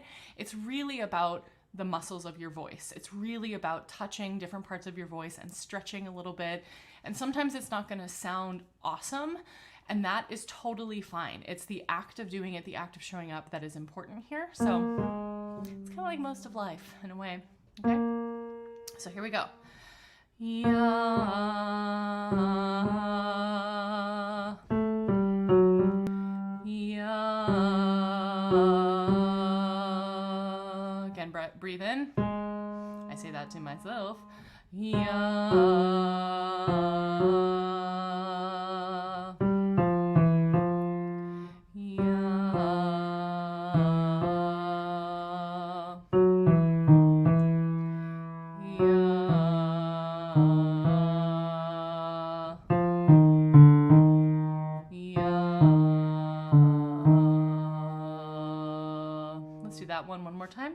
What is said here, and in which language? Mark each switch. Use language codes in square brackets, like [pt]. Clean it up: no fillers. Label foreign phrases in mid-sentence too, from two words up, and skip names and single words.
[en] It's really about the muscles of your voice. It's really about touching different parts of your voice and stretching a little bit. And sometimes it's not going to sound awesome, and that is totally fine. It's the act of doing it, the act of showing up that is important here. So it's kind of like most of life in a way. Okay? So here we go. Ya. Ya. Again, breathe in. I say that to myself. Ya. Let's do that one more time.